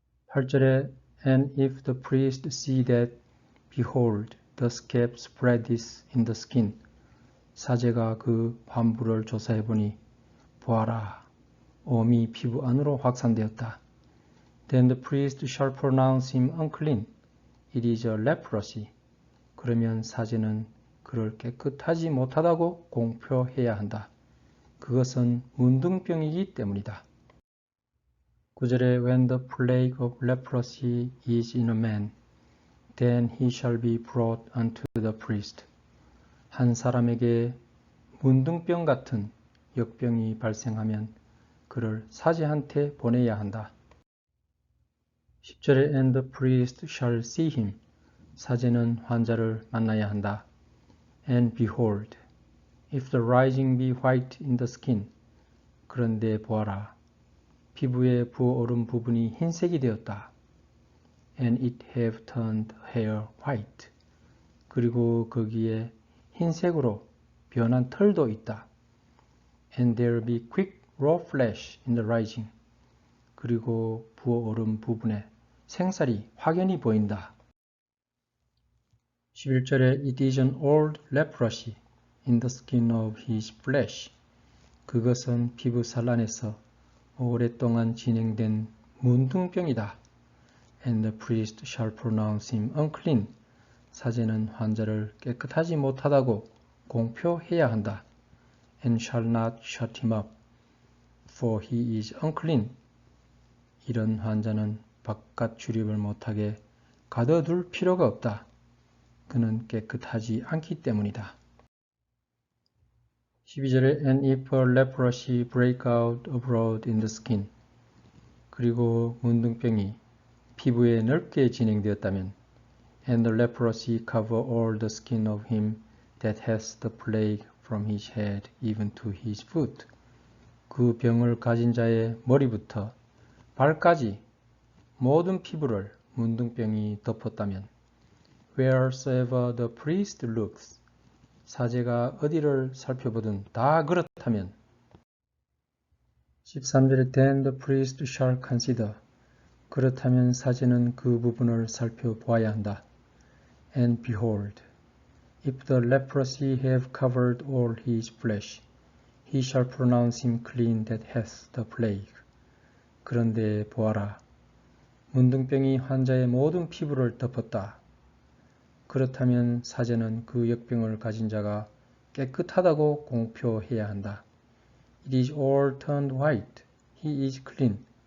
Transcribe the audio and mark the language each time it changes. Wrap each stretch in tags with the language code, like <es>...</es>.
<en>8절에 And if the priest see that, behold, the scab spreadeth in the skin.</en> <ko>사제가 그 환부를 조사해보니 보아라, 오미 피부 안으로 확산되었다.</ko> <en>Then the priest shall pronounce him unclean. It is a leprosy.</en> <ko>그러면 사제는 그를 깨끗하지 못하다고 공표해야 한다. 그것은 문둥병이기 때문이다.</ko> <en>9절에 When the plague of leprosy is in a man, then he shall be brought unto the priest.</en> <ko>한 사람에게 문둥병 같은 역병이 발생하면 그를 사제한테 보내야 한다.</ko> <en>10절에 And the priest shall see him.</en> <ko>사제는 환자를 만나야 한다.</ko> <en>And behold, if the rising be white in the skin.</en> <ko>그런데 보아라. 피부에 부어오른 부분이 흰색이 되었다.</ko> <en>And it have turned hair white.</en> <ko>그리고 거기에 흰색으로 변한 털도 있다.</ko> <en>And there be quick raw flesh in the rising.</en> <ko>그리고 부어오른 부분에 생살이 확연히 보인다.</ko> <en>11절에 It is an old leprosy in the skin of his flesh.</en> <ko>그것은 피부살 안에서 오랫동안 진행된 문둥병이다.</ko> <en>And the priest shall pronounce him unclean.</en> <ko>사제는 환자를 깨끗하지 못하다고 공표해야 한다.</ko> <en>And shall not shut him up, for he is unclean.</en> <ko>이런 환자는 바깥 출입을 못하게 가둬둘 필요가 없다. 그는 깨끗하지 않기 때문이다.</ko> <en>12절에 And if a leprosy break out abroad in the skin.</en> <ko>그리고 문둥병이 피부에 넓게 진행되었다면</ko> <en>And the leprosy cover all the skin of him that has the plague from his head even to his foot.</en> <ko>그 병을 가진 자의 머리부터 발까지 모든 피부를 문둥병이 덮었다면</ko> <en>Wheresoever the priest looks.</en> <ko>사제가 어디를 살펴보든 다 그렇다면 13절에</ko> <en>Then the priest shall consider.</en> <ko>그렇다면 사제는 그 부분을 살펴보아야 한다.</ko> <en>And behold, if the leprosy have covered all his flesh, he shall pronounce him clean that hath the plague.</en> <ko>그런데 보아라, 문둥병이 환자의 모든 피부를 덮었다. 그렇다면 사제는 그 역병을 가진 자가 깨끗하다고 공표해야 한다.</ko> <en>It is all turned white. He is clean.</en>